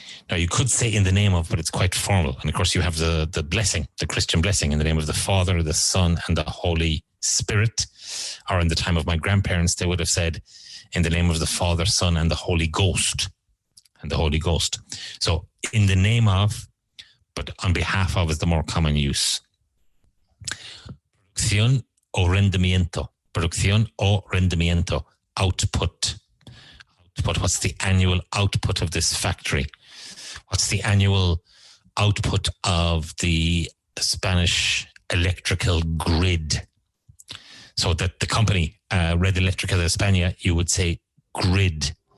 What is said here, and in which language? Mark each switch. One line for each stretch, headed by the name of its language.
English: Now, you could say in the name of, but it's quite formal. And of course, you have the blessing, the Christian blessing, in the name of the Father, the Son, and the Holy Spirit. Or in the time of my grandparents, they would have said, in the name of the Father, Son, and the Holy Ghost. And the Holy Ghost. So, in the name of, but on behalf of is the more common use.
Spanish: Producción o rendimiento. Producción o rendimiento.
English: Output. Output. What's the annual output of this factory? What's the annual output of the Spanish electrical grid? So that the company, Red Eléctrica de España, you would say grid.